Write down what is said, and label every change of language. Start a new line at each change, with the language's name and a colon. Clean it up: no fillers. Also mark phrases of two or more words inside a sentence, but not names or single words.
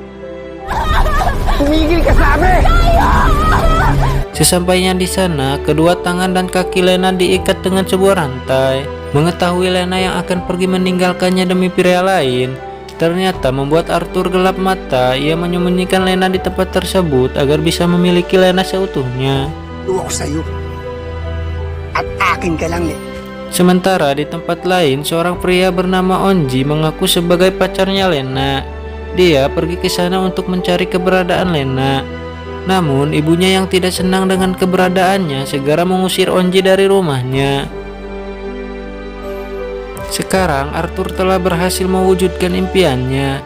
Indonesian: Sesampainya di sana, kedua tangan dan kaki Lena diikat dengan sebuah rantai. Mengetahui Lena yang akan pergi meninggalkannya demi pria lain, ternyata membuat Arthur gelap mata. Ia menyembunyikan Lena di tempat tersebut agar bisa memiliki Lena seutuhnya.
Filipino: Tuwak sa'yo at akin ka lang
Indonesian: Sementara di tempat lain, seorang pria bernama Onji mengaku sebagai pacarnya Lena. Dia pergi ke sana untuk mencari keberadaan Lena. Namun ibunya yang tidak senang dengan keberadaannya segera mengusir Onji dari rumahnya. Sekarang Arthur telah berhasil mewujudkan impiannya.